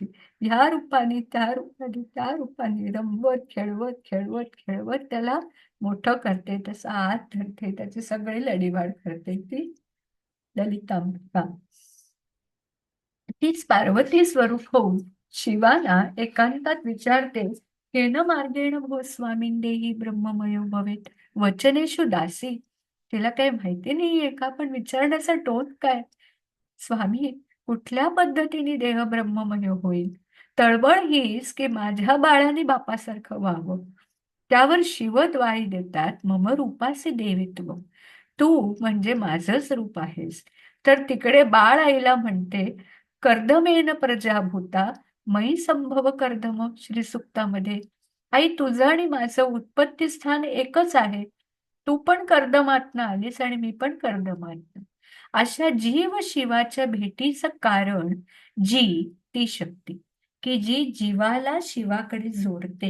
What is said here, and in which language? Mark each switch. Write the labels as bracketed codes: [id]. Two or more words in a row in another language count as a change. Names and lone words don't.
[mr] ह्या रूपाने, त्या रूपाने, त्या रूपाने रमवत, खेळवत, खेळवत, खेळवत त्याला मोठं करते. त्याचा हात धरते, त्याचे सगळे लढीवाढ करते, ती ललितांबिका. तीच पार्वती स्वरूप होऊन शिवाला एकांतात विचारते [sa] केन मार्गेण भो स्वामीं देही ब्रह्ममयो भवेत वचनेषु दासी. [mr] तिला काही माहिती नाहीये का, पण विचारण्याचा टोन काय? स्वामी, कुठल्या पद्धतीने देह ब्रह्ममय होईल? तळमळ हीच की माझ्या बाळाने बापासारखं व्हावं. त्यावर शिवद्वारी देतात मम रूपाचे देवित्व. तू म्हणजे माझंच रूप आहेस. तर तिकडे बाळ आईला म्हणते, [sa] कर्दमेन प्रजाभूता मयी संभव कर्दम श्री सुक्तामध्ये. [mr] आई, तुझं आणि माझं उत्पत्ती स्थान एकच आहे. तू पण कर्दमातनं आलीस आणि मी पण कर्दमातनं. अशा जीव शिवाच्या भेटीचं कारण जी ती शक्ती, की जी जीवाला शिवाकडे जोडते.